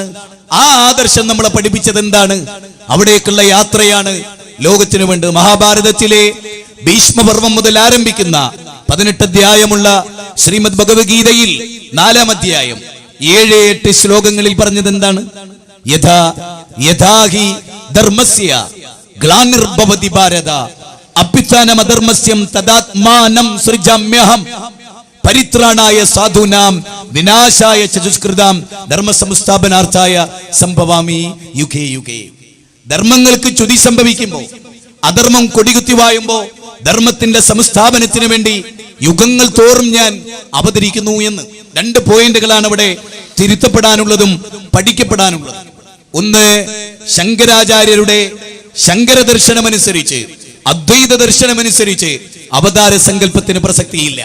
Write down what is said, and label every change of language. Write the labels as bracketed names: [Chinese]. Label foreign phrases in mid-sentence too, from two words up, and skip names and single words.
[Malayalam] ആ ആദർശം നമ്മളെ പഠിപ്പിച്ചത് എന്താണ്? അവിടേക്കുള്ള യാത്രയാണ് ലോകത്തിനു വേണ്ടി. മഹാഭാരതത്തിലെ ഭീഷ്മപർവം മുതൽ ആരംഭിക്കുന്ന 18 അധ്യായമുള്ള ശ്രീമദ് ഭഗവത്ഗീതയിൽ 4-ാം അധ്യായം 7-8 ശ്ലോകങ്ങളിൽ പറഞ്ഞത് എന്താണ്? [Sanskrit] യഥാഹി ധർമ്മസ്യ ഗ്ലാനിർഭവതി ഭാരത അഭ്യുത്ഥാനമധർമ്മസ്യം തദാത്മാനം സൃജാമ്യഹം പരിത്രാണായ സാധൂനാം വിനാശായ ചതുഷ്കൃതാം ധർമ്മസംസ്ഥാപനാർത്ഥായ സംഭവാമി യുഗേ യുഗേ. [Malayalam] ധർമ്മങ്ങൾക്ക് ചുതി സംഭവിക്കുമ്പോൾ, അധർമ്മം കൊടികുത്തി വായുമ്പോ ധർമ്മത്തിന്റെ സംസ്ഥാപനത്തിന് വേണ്ടി യുഗങ്ങൾ തോറും ഞാൻ അവതരിക്കുന്നു എന്ന്. 2 പോയിന്റുകളാണ് ഇവിടെ തിരുത്തപ്പെടാനുള്ളതും പഠിക്കപ്പെടാനുള്ളതും. ഒന്ന്, ശങ്കരാചാര്യരുടെ ശങ്കര ദർശനമനുസരിച്ച്, അദ്വൈത ദർശനമനുസരിച്ച് അവതാര സങ്കല്പത്തിന് പ്രസക്തിയില്ല.